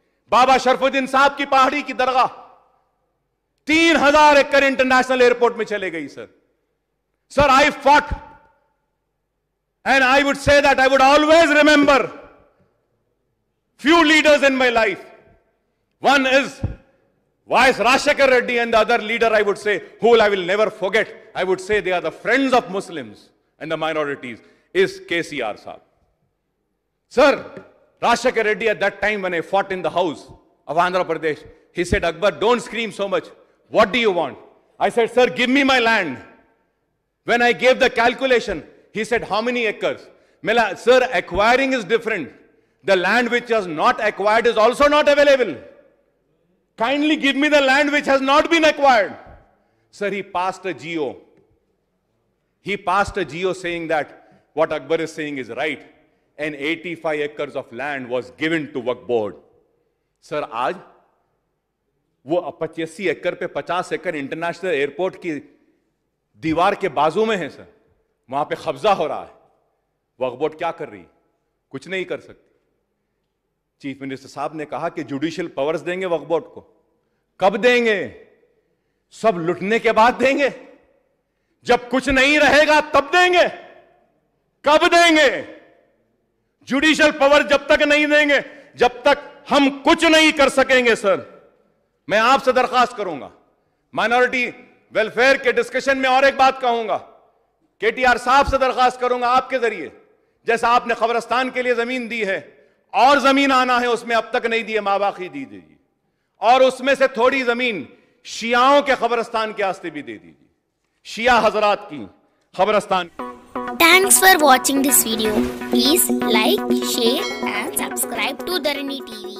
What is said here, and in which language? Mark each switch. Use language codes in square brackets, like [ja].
[hi] बाबा शरफुद्दीन साहब की पहाड़ी की दरगाह 3000 एकड़ इंटरनेशनल एयरपोर्ट में चले गई sir [en] I fought and I would say that I would always remember few leaders in my life. One is Vice Rajshekar Reddy, and the other leader I would say, who I will never forget, I would say they are the friends of Muslims and the minorities, is KCR Saab. Sir, Rajshekar Reddy at that time when I fought in the house of Andhra Pradesh, he said, Akbar, don't scream so much. What do you want? I said, sir, give me my land. When I gave the calculation, he said, how many acres? Sir, acquiring is different. The land which was not acquired is also not available. Kindly give me the land which has not been acquired. Sir, he passed a GO. He passed a GO saying that what Akbar is saying is right. And 85 acres of land was given to Waqf Board. [hi] Sir, आज वो 85 एकड़ पे 50 एकड़ international airport की दीवार के बाजू में है सर, वहां पे कब्जा हो रहा है। वक्फ बोर्ड क्या कर रही? कुछ नहीं कर सकती। चीफ मिनिस्टर साहब ने कहा कि जुडिशियल पावर्स देंगे वक्फ बोर्ड को। कब देंगे? सब लुटने के बाद देंगे, जब कुछ नहीं रहेगा तब देंगे। कब देंगे? जुडिशियल पावर जब तक नहीं देंगे जब तक हम कुछ नहीं कर सकेंगे सर। मैं आपसे दरखास्त करूंगा, माइनॉरिटी वेलफेयर के डिस्कशन में और एक बात कहूंगा, केटीआर साहब से दरखास्त करूंगा आपके जरिए, जैसा आपने कब्रिस्तान के लिए जमीन दी है और जमीन आना है, उसमें अब तक नहीं दी है, माबाकी दी दीजिए, और उसमें से थोड़ी जमीन शियाओं के कब्रिस्तान के वास्ते भी दे दीजिए, शिया हजरात की कब्रिस्तान। [en] Thanks for watching this video. Please like, share and subscribe to Dharani TV.